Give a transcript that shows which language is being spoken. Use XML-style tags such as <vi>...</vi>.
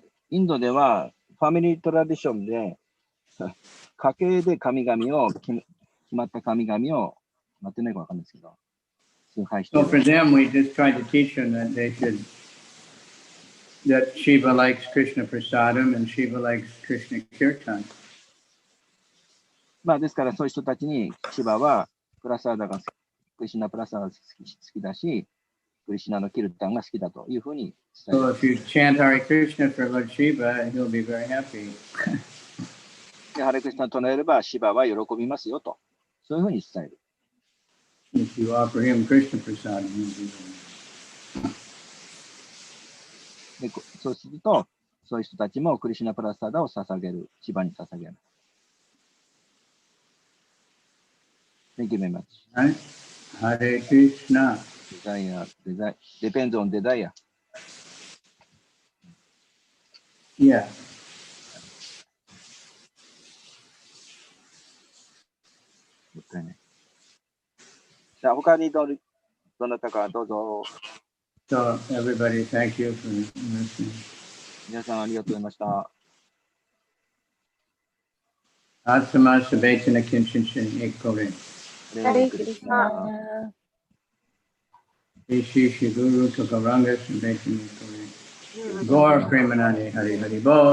<ja>インドではファミリートラディションで家系で決まった神々を待ってないかわかんないですけど、崇拝してい</ja> <en>So</en> <ja>る。</ja> <en>for them, we just tried to teach them that Shiva likes Krishna Prasadam and Shiva likes Krishna Kirtan.</en> <ja>ですからそういう人たちにシバはクリシナプラサーダが好きだし、クリシナのキルタンが好きだというふうに伝え</ja> <en>So</en> <ja>る。</ja> <en>if you chant Hare Krishna for Lord Shiva, he'll be very happy.</en> <ja>でハレクリシナ唱えればシバは喜びますよと、そういうふうに伝える。</ja> <en>If you offer him Krishna Prasadam, he'll be very happy.</en> <ja>でそうすると、そういう人たちもクリシナプラサーダを捧げる、シバに捧げる。</ja> <en>Thank you very much. Right? Hare Krishna. Desire. Depends on desire. Yeah.</en> <ja>もったいない。じゃあ他にどなたかどうぞ。</ja> <en>So everybody, thank you for listening.</en> <ja>皆さんありがとうございました。 Atsama Sabetana Kinshinshin Ekore. ハレクリシナ。 Ishi Shiguru Tukaranga Sabetana Ekore. Gaur Premanani Hari Hari Bo.</ja>